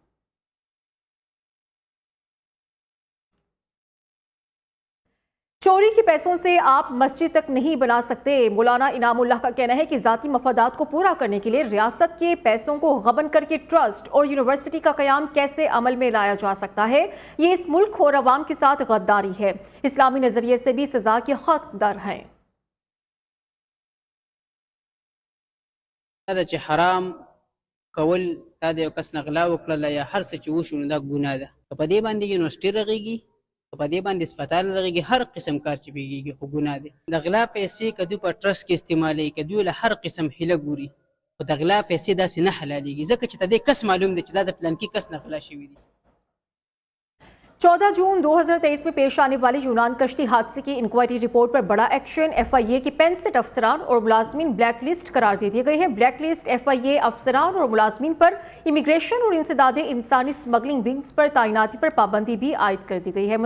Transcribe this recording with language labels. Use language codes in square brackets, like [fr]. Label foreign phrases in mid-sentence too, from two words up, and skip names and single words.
[ur] چوری کے پیسوں سے آپ مسجد تک نہیں بنا سکتے. مولانا انعام اللہ کا کہنا ہے کہ ذاتی مفادات کو پورا کرنے کے لیے ریاست کے پیسوں کو غبن کر کے ٹرسٹ اور یونیورسٹی کا قیام کیسے عمل میں لایا جا سکتا ہے. یہ اس ملک اور عوام کے ساتھ غداری ہے۔ اسلامی نظریے سے بھی سزا کے حقدار ہیں. [ps] حرام کول تا د یو کس نغلا وکړه یا هر څه چې وشو نو دا ګناه ده. په دې باندې یونیورسيټي رغېږي، په دې باندې اسپیټال رغېږي، هر قسم کار چې بېږي خو ګناه دی. د غلا پیسې که دوی په ټرست کې استعمالوي، که دوی له هر قسم هیله ګوري، خو د غلا پیسې داسې نه حلالېږي ځکه چې د دې کس معلوم دی چې دا د پلانکي کس نه غلا شوي دي. [ur] 14 جون 2023 میں پیش آنے والی یونان کشتی حادثے کی [en] inquiry report [ur] پر بڑا ایکشن. FIA کے 65 افسران اور ملازمین [en] black list [ur] قرار دے دیے گئے ہیں. [en] black list [ur] FIA افسران اور ملازمین پر امیگریشن اور انسداد انسانی [en] smuggling wings [ur] پر تعیناتی پر پابندی بھی عائد کر دی گئی ہے.